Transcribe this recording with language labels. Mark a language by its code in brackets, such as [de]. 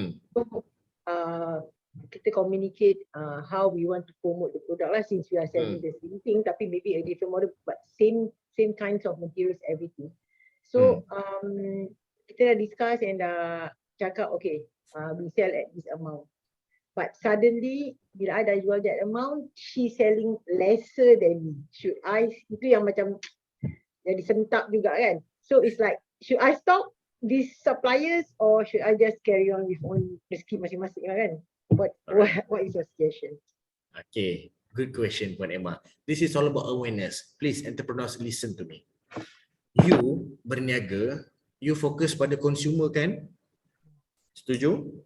[en] So kita communicate how we want to promote the product lah, since we are selling the same thing tapi maybe a different model but same kinds of materials, everything. So [ms] kita dah [en] discuss and cakap okay, we sell at this amount. But suddenly bila I dah jual that amount, she selling lesser than me. [ms] Should I, itu yang macam jadi sentak juga kan. [en] So it's like, should I stop these suppliers or should I just carry on with own [ms] rezeki masing-masing kan? [en] What is your suggestion? Okay, good question Puan Emma. This is all about awareness. Please entrepreneurs listen to me. [ms] You berniaga, you fokus pada consumer kan? Setuju?